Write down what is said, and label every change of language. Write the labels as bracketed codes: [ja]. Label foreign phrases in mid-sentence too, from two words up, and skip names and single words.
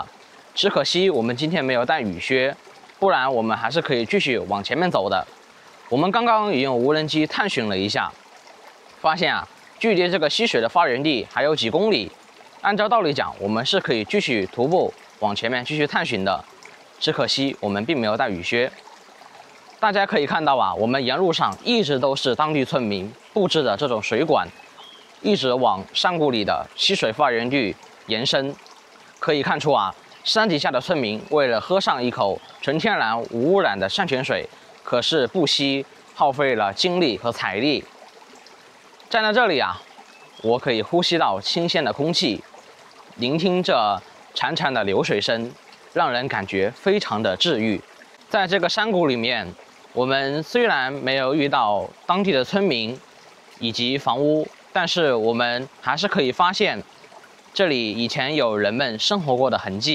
[zh] 只可惜我們今天沒有帶雨靴，不然我們還是可以繼續往前面走的。我們剛剛也用無人機探尋了一下，發現啊，距離這個溪水的發源地還有幾公里。按照道理講，我們是可以繼續徒步往前面繼續探尋的，只可惜我們並沒有帶雨靴。大家可以看到啊，我們沿路上一直都是當地村民布置的这種水管，一直往山谷裡的溪水发源地延伸。可以看出啊，山底下的村民為了喝上一口純天然無污染的山泉水，可是不惜耗費了精力和財力。站在這裡啊，我可以呼吸到新鮮的空氣，聆聽着潺潺的流水聲，讓人感覺非常的治癒。在這個山谷裡面，我們雖然沒有遇到當地的村民以及房屋，但是我們還是可以發現這裡以前有人們生活過的痕跡。